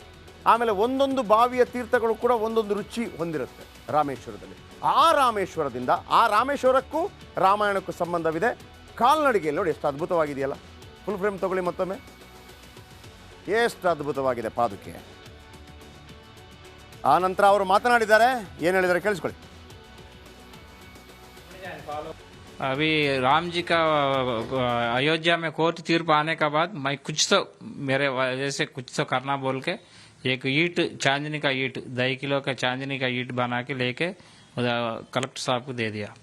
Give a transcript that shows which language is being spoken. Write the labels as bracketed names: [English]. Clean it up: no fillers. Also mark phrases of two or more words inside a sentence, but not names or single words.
[Kannada] ಆಮೇಲೆ ಒಂದೊಂದು ಬಾವಿಯ ತೀರ್ಥಗಳು ಕೂಡ ಒಂದೊಂದು ರುಚಿ ಹೊಂದಿರುತ್ತೆ ರಾಮೇಶ್ವರದಲ್ಲಿ. ಆ ರಾಮೇಶ್ವರಕ್ಕೂ ರಾಮಾಯಣಕ್ಕೂ ಸಂಬಂಧವಿದೆ. ಕಾಲ್ನಡಿಗೆಯಲ್ಲಿ ನೋಡಿ ಎಷ್ಟು ಅದ್ಭುತವಾಗಿದೆಯಲ್ಲ. [English] full frame [Kannada] ತಗೊಳ್ಳಿ ಮತ್ತೊಮ್ಮೆ. ಎಷ್ಟು ಅದ್ಭುತವಾಗಿದೆ ಪಾದುಕೆ. ಆ ನಂತರ ಅವರು ಮಾತನಾಡಿದ್ದಾರೆ, ಏನು ಹೇಳಿದ್ದಾರೆ ಕೇಳಿಸ್ಕೊಳ್ಳಿ. [Hindi] अभी राम जी का अयोध्या में कोर्ट तीर्प आने के बाद मैं कुछ तो मेरे वजह से कुछ तो करना बोल के एक ईट, चांदनी का ईट, 2 किलो का चांदनी का ईट बना के लेके कलेक्टर साहब को दे दिया.